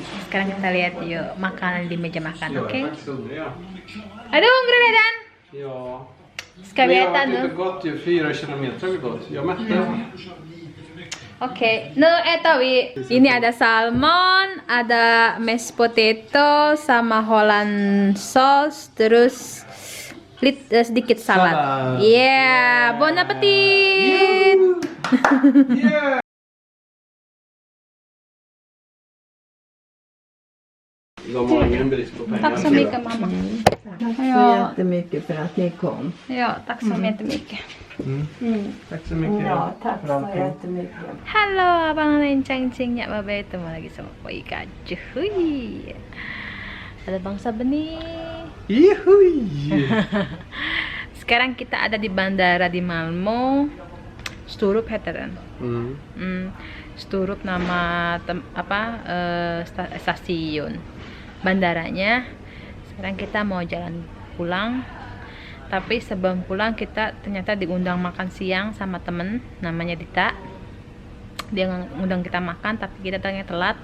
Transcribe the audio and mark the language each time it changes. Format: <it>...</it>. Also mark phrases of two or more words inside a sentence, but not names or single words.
<id>Sekarang kita lihat yuk makanan di meja makan, oke? Aduh,</id> <sv>hungrig redan. Ja. Ska vi äta Det nu? har gått ju 4 kilometer har vi gått. Jag mätte. Oke, nu äter vi.</sv> <id>Ini ada salmon, ada</id> <en>mashed potato</en> <id>sama</id> <en>Holland sauce,</en> <id>terus sedikit salad. Salad.</id> <en>Yeah,</en> <fr>bon appetit.</fr> <en>Yeah.</en> <sv>De har ingen brist på pengar. Tack så mycket mamma. Tack så Ja. jättemycket för att ni kom. Ja, tack så jättemycket. Tack så mycket. Ja, tack för så allting. jättemycket.</sv> <id>Halo abang lenceng-ceng ya babe, ketemu lagi sama Poika. Cuy. Ada Bang Sabeni. Juhui. Sekarang kita ada di bandara di Malmo. Sturup</id> <sv>heter den.</sv> <id>Sturup nama stasiun bandaranya. Sekarang kita mau jalan pulang. Tapi sebelum pulang kita ternyata diundang makan siang sama temen namanya Dita. Dia ngundang kita makan tapi kita datangnya telat.</id>